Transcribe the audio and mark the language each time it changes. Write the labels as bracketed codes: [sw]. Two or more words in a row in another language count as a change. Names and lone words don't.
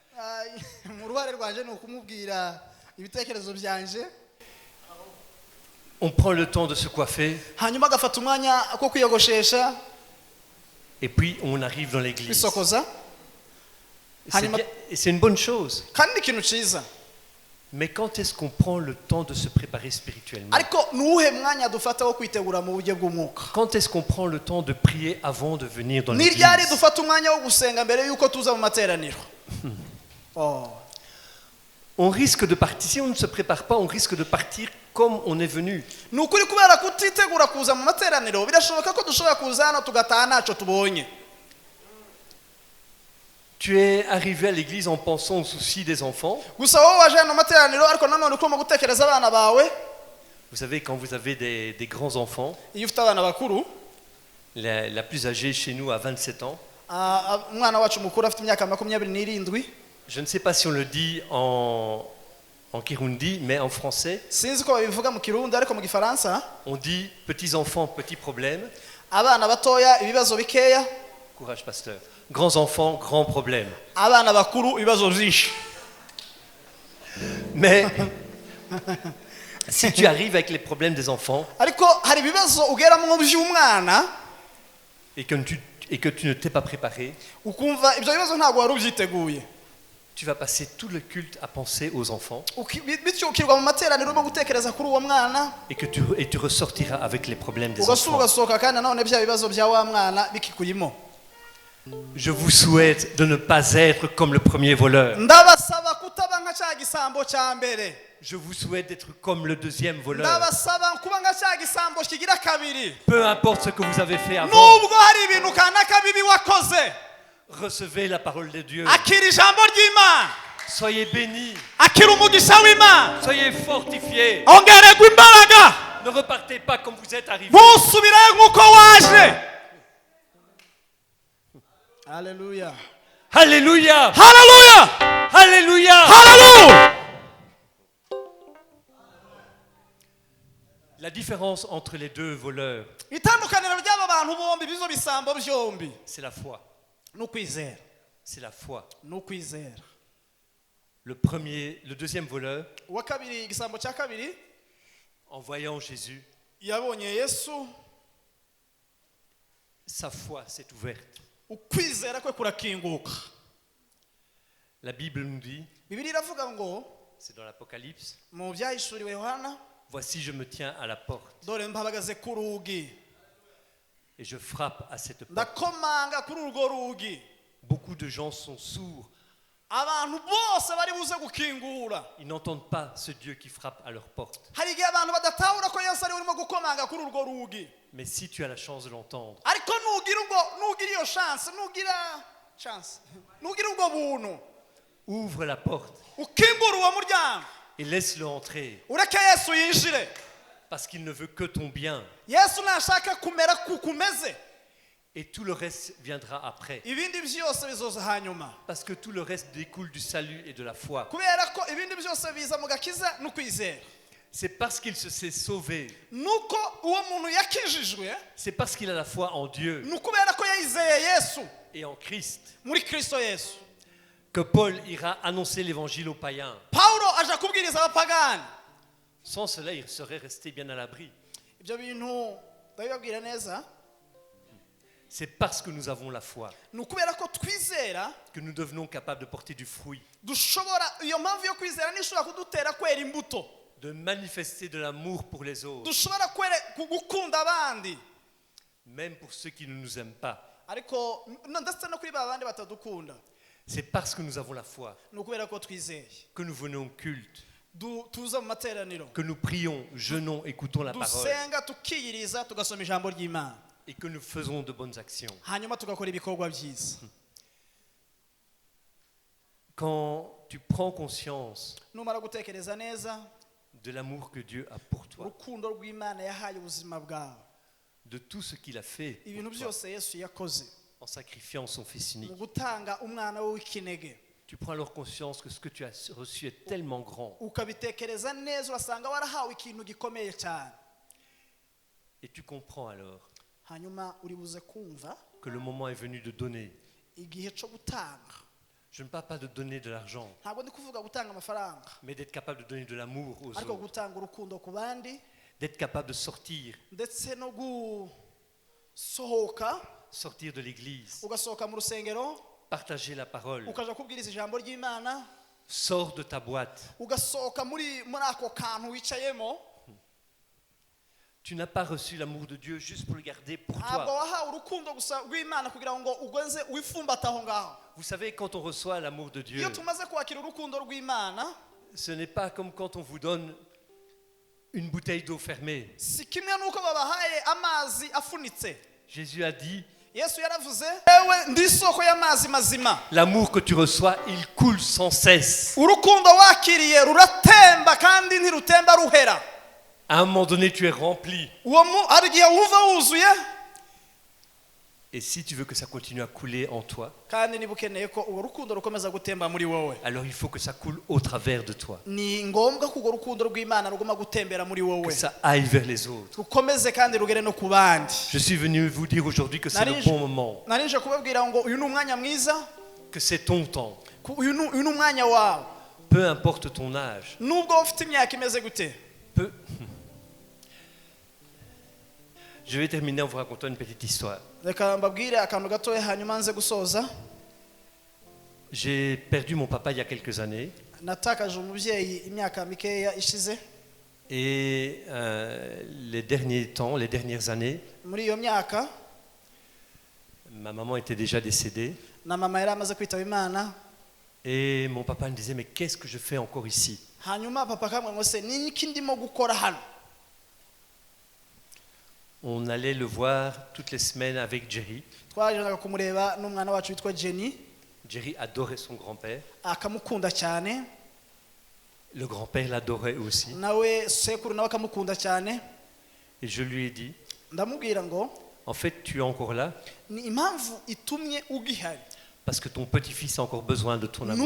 [rn] mu ruhare rwanje ni ukumubwira ibitekerezo byanje, [fr] On prend le temps de se coiffer [rn] hanyuma agafata umwanya ko kwiyogoshesha, [fr] et puis on arrive dans l'église. [rn] kwisokoza. [fr] Et c'est bien- et c'est une bonne chose. [rn] kandi ni ikintu cyiza, [fr] Mais quand est-ce qu'on prend le temps de se préparer spirituellement? [rn] ariko ni uwuhe mwanya dufata wo kwitegura mu buryo bw'umwuka? [fr] Quand est-ce qu'on prend le temps de prier avant de venir dans [rn] ni ryari [fr] l'église? [rn] dufata umwanya wo gusenga mbere y'uko tuza mu materaniro? [fr] On risque de partir, si on ne se prépare pas, on risque de partir comme on est venu. [rn] ni ukuri kubera kutitegura kuza mu materaniro, birashoboka ko dushobora kuza hano tugataha ntacyo tubonye. [fr] Tu es arrivé à l'église en pensant aux soucis des enfants. [rn] gusa wowe waje hano mu materaniro, ariko nanone urimo gutekereza abana bawe. [fr] Vous savez, quand vous avez des grands enfants, [rn] iyo ufite abana bakuru, [fr] la plus âgée chez nous a 27 ans, [rn] umwana wacu mukuru afite imyaka 27. [fr] Je ne sais pas si on le dit en Kirundi, mais en français, [rn] Sinzi ko babivuga mu Kirundi ariko mu Gifaransa [fr] on dit petits enfants, petits problèmes. [rn] abana batoya ibibazo bikeya, [fr] Courage, pasteur. Grands enfants, grands problèmes. [rn] abana bakuru ibibazo byinshi. [fr] Mais si tu arrives avec les problèmes des enfants [rn] Ariko hari ibibazo ugeramo by'umwana [fr] et que tu ne t'es pas préparé, [rn] ukumva ibyo bibazo ntabwo wari ubyiteguye, [fr] tu vas passer tout le culte à penser aux enfants [rn] bityo ukirwa mu materaniro urimo gutekereza kuri uwo mwana, [fr] et tu ressortiras avec les problèmes des [rn] ugasura [fr] enfants. [rn] ugasohoka kandi nanone bya bibazo bya wa mwana bikikuyimo. [fr] Je vous souhaite de ne pas être comme le premier voleur. [rn] Ndabasaba kutaba nka cya gisambo cya mbere. [fr] Je vous souhaite d'être comme le deuxième voleur. [rn] Ndabasaba kuba nka cya gisambo kigira kabiri. [fr] Peu importe ce que vous avez fait avant, [rn] Nubwo hari ibintu kanaka bibi wakoze, [fr] recevez la parole de Dieu. [rn] akira ijambo ry'Imana, [fr] Soyez bénis, [rn] akira umugisha w'Imana, [fr] soyez fortifiés. [rn] ongererwa imbaraga, [fr] Ne repartez pas comme vous êtes arrivés. [rn] ntusubire nk'uko waje. Haleluya, [fr] Alléluia, [rn] haleluya, [fr] Alléluia. [rn] haleluya. [fr] La différence entre les deux voleurs, [rn] Itandukaniro ry'aba bantu bombi bizo bisambo byombi [fr] c'est la foi. [rn] n'ukwizera, [fr] C'est la foi. [rn] n'ukwizera. [fr] Le deuxième voleur, [rn] Uwa kabiri, igisambo cya kabiri, [fr] en voyant Jésus, [rn] yabonye Yesu, [fr] sa foi s'est ouverte. [rn] ukwizera kwe kurakinguka. [fr] La Bible nous dit, [rn] Bibiliya iravuga ngo [fr] c'est dans l'Apocalypse, [rn] mu byahishuriwe Yohana, [fr] voici je me tiens à la porte [rn] dore mpabagaze ku rugi [fr] et je frappe à cette porte. [rn] ndakomanga kuri urwo rugi. [fr] Beaucoup de gens sont sourds. [rn] Abantu bose bari buze gukingura. [fr] Ils n'entendent pas ce Dieu qui frappe à leur porte. [rn] Hari igihe abantu badatahura ko Yesu ari urimo gukomanga kuri urwo rugi, [fr] Mais si tu as la chance de l'entendre, [rn] ariko nugira iyo chance, nugira ubwo buntu, [fr] ouvre la porte [rn] ukingura uwo muryango, [fr] et laisse-le entrer. [rn] ureke Yesu yinjire. [fr] Parce qu'il ne veut que ton bien. [rn] Yesu ntashaka kumera kukumeze, [fr] Et tout le reste viendra après. [rn] ibindi byose bizoza hanyuma. [fr] Parce que tout le reste découle du salut et de la foi. [rn] Kubera ko ibindi byose biza mu gakiza n'ukwizera. [fr] C'est parce qu'il se s'est sauvé. [rn] Nuko uwo muntu yakijijwe, [fr] C'est parce qu'il a la foi en Dieu [rn] nukubera ko yayizeye Yesu [fr] et en Christ [rn] muri Kristo Yesu. [fr] que Paul ira annoncer l'évangile aux païens. [rn] Paulo aja kubwiriza abapagani. [fr] Sans cela, il serait resté bien à l'abri. [rn] Ibyo bintu ndabibabwira neza, [fr] C'est parce que nous avons la foi [rn] nukubera ko twizera [fr] que nous devenons capables de porter du fruit, [rn] dushobora, iyo mpamvu yo kwizera nishobora kudutera kwera imbuto, [fr] de manifester de l'amour pour les autres, [rn] dushobora gukunda abandi, [fr] même pour ceux qui ne nous aiment pas. [rn] ariko ndetse no kuri ba bandi batadukunda. [fr] C'est parce que nous avons la foi [rn] Nukubera ko twizeye [fr] que nous venons au culte, [rn] tuza mu materaniro, [fr] que nous prions, jeûnons, écoutons la parole [rn] dusenga tukiyiriza tugasoma ijambo ry'Imana, [fr] et que nous faisons de bonnes actions. [rn] hanyuma tugakora ibikorwa byiza. [fr] Quand tu prends conscience [rn] Numara gutekereza neza [fr] de l'amour que Dieu a pour toi, [rn] urukundo rw'Imana yahaye ubuzima bwawe, [fr] de tout ce qu'il a fait [rn] ibintu [fr] pour toi, [rn] byose Yesu yakoze [fr] en sacrifiant son Fils [rn] mu [fr] unique, [rn] gutanga umwana we w'ikinege, [fr] tu prends alors conscience que ce que tu as reçu est tellement grand [rn] ukabitekereza neza, urasanga warahawe ikintu gikomeye cyane. [fr] et tu comprends alors [rn] Hanyuma uri buze kumva [fr] que le moment est venu de donner. [rn] igihe cyo gutanga. [fr] Je ne parle pas de donner de l'argent, [rn] Ntabwo ndi kuvuga gutanga amafaranga, [fr] mais d'être capable de donner de l'amour aux [rn] ariko [fr] autres, [rn] gutanga urukundo ku bandi, [fr] d'être capable de sortir [rn] ndetse no gusohoka, [fr] de l'église, [rn] ugasohoka mu rusengero [fr] partager la parole. [rn] ukaja kubwiriza ijambo ry'Imana, [fr] Sors de ta boîte. [rn] ugasohoka muri ako kantu wicayemo. [fr] Tu n'as pas reçu l'amour de Dieu juste pour le garder pour [rn] Ntabwo [fr] toi. [rn] wahawe urukundo gusa rw'Imana kugira ngo ugwenze wifumbate aho ngaho. [fr] Vous savez, quand on reçoit l'amour de Dieu, [rn] Iyo tumaze kwakira urukundo rw'Imana, [fr] ce n'est pas comme quand on vous donne une bouteille d'eau fermée. [rn] si kimwe n'uko babahaye amazi afunitse. [fr] Jésus a dit, [rn] Yesu yaravuze, ewe ndi isoko y'amazi mazima. [fr] l'amour que tu reçois, il coule sans cesse. [rn] Urukundo wakiriye ruratemba kandi ntirutemba ruhera. [fr] À un moment donné, tu es rempli. [rn] Hari igihe wumva wuzuye, [fr] Et si tu veux que ça continue à couler en toi, [rn] kandi niba ukeneye ko urwo rukundo rukomeza gutemba muri wowe, [fr] alors il faut que ça coule au travers de toi, [rn] ni ngombwa ko urwo rukundo rw'Imana ruguma gutembera muri [fr] que [rn] wowe, [fr] ça aille vers les autres. [rn] rukomeze kandi rugere no ku bandi. [fr] Je suis venu vous dire aujourd'hui que c'est le bon moment, [rn] Narinje kubabwira ngo uyu ni umwanya mwiza, [fr] que c'est ton temps. [rn] uyu ni umwanya wawe, [fr] Peu importe ton âge, [rn] nubwo ufite imyaka imeze gute. [fr] peu... Je vais terminer en vous racontant une petite histoire. [rn] Reka mbabwire akantu gatoya hanyuma nze gusoza. [fr] J'ai perdu mon papa il y a quelques années [rn] Natakaje umubyeyi imyaka mikeya ishize. [fr] et les derniers temps, les dernières années, [rn] Muri iyo myaka [fr] ma maman était déjà décédée [rn] na mama yari amaze kwitaba Imana, [fr] et mon papa me disait mais qu'est-ce que je fais encore ici? [rn] hanyuma papa kamwe ngo se ni iki ndimo gukora hano. [fr] On allait le voir toutes les semaines avec Jerry. [rn] Twagendaga kumureba n'umwana wacu witwa Jenny, [fr] Jerry adorait son grand-père. [rn] akamukunda cyane, [fr] Le grand-père l'adorait aussi. [rn] nawe sekuru nawe akamukunda cyane. [fr] Et je lui ai dit, [rn] Ndamubwira ngo [fr] en fait, tu es encore là [rn] ni impamvu itumye ugihari, [fr] parce que ton petit-fils a encore besoin de ton amour.